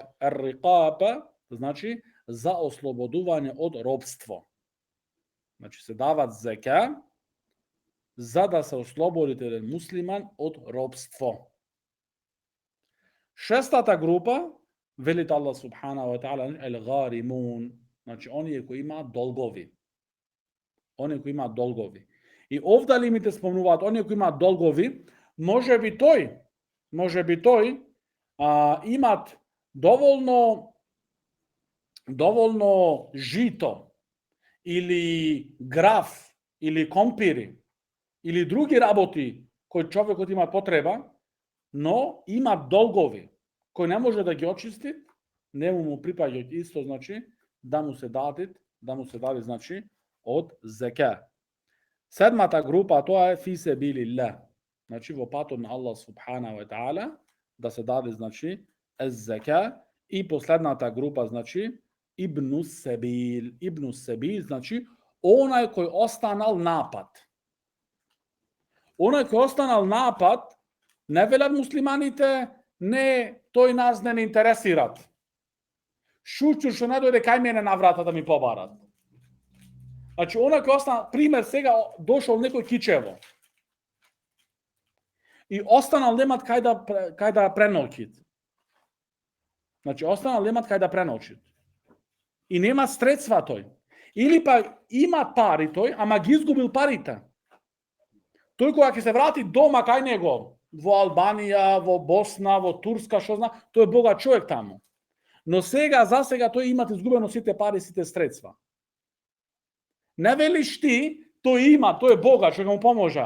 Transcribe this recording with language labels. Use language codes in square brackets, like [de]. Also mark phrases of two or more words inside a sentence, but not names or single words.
[mk] Ер-рикаб, значи, за ослободување од робство. Значи, се дават зека, за да се ослободите еден муслиман од робство. Шестата група, велите Аллах [ar] سبحانه وتعالى, [mk] el-gharimун, значи, оние кои имаат долгови. И овде лимите спомнуваат, оние кои имаат долгови, може би тој имат доволно жито, или граф, или компири, или други работи кои човекот има потреба, но има долгови кои не може да ги очисти, не му припаѓаат исто, значи, да му се даде, значи, од зека. Седмата група, тоа е [ar] في سبيل الله. [mk] Значи, во патот на Аллах [ar] سبحانه وتعالى, [mk] да се даде, значи, зека. И последната група, значи, [ar] ابن السبيل. ابن السبيل, [mk] значи, онај кој останал напад. Онај кој останал напад, не велат муслиманите, не, тој нас не интересират. Шуќу што не дојде кај мене на врата да ми побарат. Значи, онај кој останал, пример, сега дошол некој кичево. И останал немат кај да преночит. Значи, останал немат кај да преночит. И нема средства тој. Или па ima пари тој, ама ги изгубил парите. Тој кога ќе се врати дома кај него, во Албанија, во Босна, во Турска, што зна, тој е богат човек таму. Но сега, за сега, тој имат изгубено сите пари, сите средства. Не велиш ти, тој има, тој е богат, што ќе му поможа.